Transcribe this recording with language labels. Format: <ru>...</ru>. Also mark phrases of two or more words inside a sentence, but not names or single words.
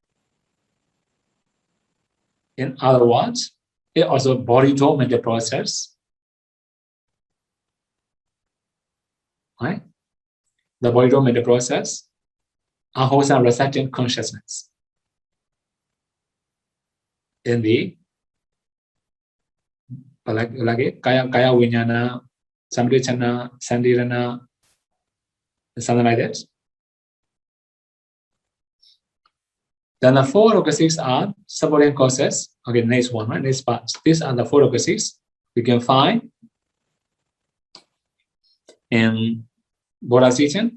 <en>In other words, it also body door mental process. Right? The body door mental process, unwholesome resulting consciousness. In the</en> <pi>kaya vinyana, samrichana, sandirana,</pi> <en>something like that. Then the 4 locuses are supporting causes. Okay, next one, right? Next part. These are the 4 locuses we can find in Buddha's teaching.</en>